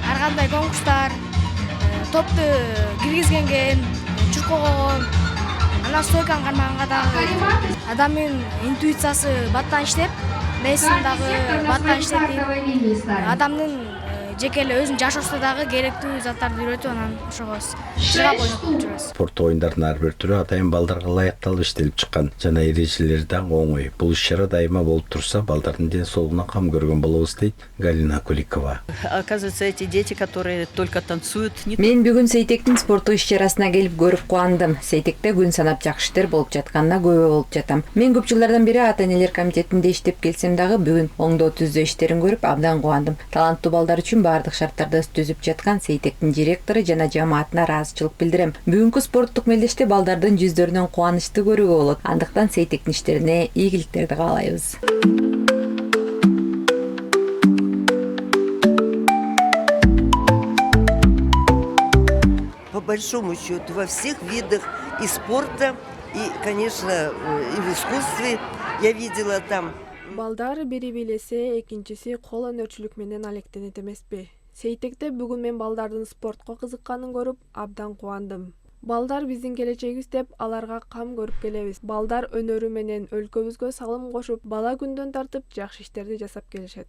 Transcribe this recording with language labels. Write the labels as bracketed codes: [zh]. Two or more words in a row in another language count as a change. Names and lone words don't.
[ky] Ар кандай конкурстар, топту киргизгенге, чуркоого, анан стойканы кармаганга дагы адамдын интуициясы баттан иштеп, мээсин дагы баттан иштетип, адамдын жеке эле өзүнүн жашоосунда дагы керектүү заттарды үйрөтүп, анан ошого чыгап ойноп жүрөбүз. Спорттук оюндардын ар бир түрү атайын балдарга ылайыкталып иштелип чыккан жана эрежелери дагы оңой. Бул иш-чара дайыма болуп турса, балдардын ден соолугуна кам көргөн болобуз дейт Галина Куликова. [ru] Оказывается, эти дети, которые только танцуют. [ky] Мен бүгүн Сейтектин спорттук иш-чарасына келип көрүп кубандым. Сейтекте күн санап жакшы иштер болуп жатканына күбө болуп жатам. Мен көп жылдардан бери ата-энелер комитетинде иштеп келсем дагы бүгүн оңдоо түздөө иштерин көрүп абдан кубандым. Таланттуу балдар үчүн бардык шарттарды түзүп жаткан Сейтектин директору жана жамаатына ыраазычылык билдирем. Бүгүнкү спорттук мелдеште балдардын жүздөрүнөн кубанычты көрүүгө болот. Андыктан Сейтектин иштерине ийгиликтерди каалайбыз. [ru] По большому счету во всех видах и спорта, и, конечно, и в искусстве я видела там. [ky] Балдар бири билесе, экинчиси кол өнөрчүлүк менен алектенет эмеспи. Сейтекте бүгүн мен балдардын спортко кызыкканын көрүп, абдан кубандым. Балдар биздин келечегибиз деп аларга кам көрүп келебиз. Балдар өнөрү менен өлкөбүзгө салым кошуп, бала күндөн тартып жакшы иштерди жасап келишет.